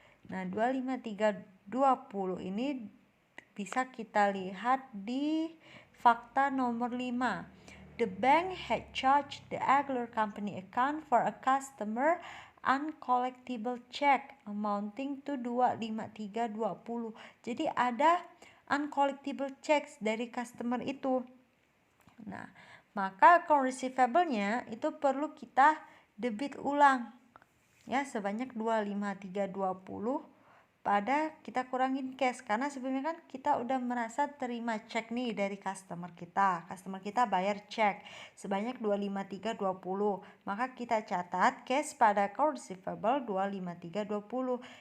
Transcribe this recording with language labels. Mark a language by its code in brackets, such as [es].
[id] Nah, 25320 ini bisa kita lihat di fakta nomor 5. [en] The bank had charged the Aguilar Company account for a customer uncollectible check amounting to 25320. [id] Jadi ada uncollectible checks dari customer itu. Nah, maka account receivable-nya itu perlu kita debit ulang ya sebanyak 25320 pada kita kurangin cash karena sebelumnya kan kita udah merasa terima cek nih dari customer kita bayar cek sebanyak 25320, maka kita catat cash pada account receivable 25320.